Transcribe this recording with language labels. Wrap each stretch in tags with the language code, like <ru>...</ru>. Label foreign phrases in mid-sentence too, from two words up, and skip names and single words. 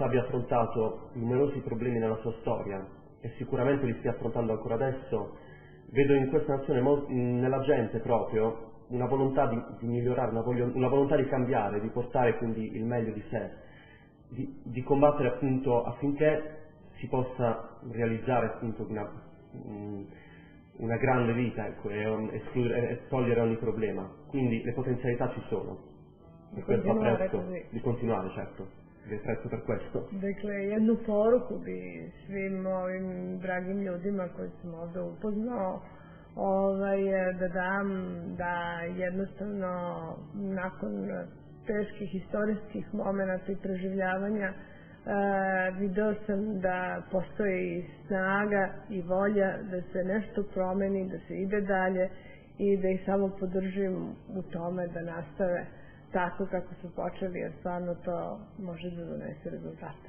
<it>abbia affrontato numerosi problemi nella sua storia e sicuramente li stia affrontando ancora adesso, vedo in questa nazione nella gente proprio una volontà di migliorare, una volontà di cambiare, di portare quindi il meglio di sé, di combattere appunto affinché si possa realizzare appunto una grande vita, ecco, e togliere ogni problema. Quindi le potenzialità ci sono. Per questo apprezzo di continuare, certo. Vi apprezzo per questo.</it> <sr>Dakle, jednu poruku bi svim ovim dragim ljudima koji sam ovdje upoznao da dam da jednostavno nakon teških historijskih momenata i preživljavanja video sam da postoji snaga i volja da se nešto promeni, da se ide dalje i da ih samo podržim u tome da nastave tako kako su počeli, jer stvarno to može da donese rezultate.</sr>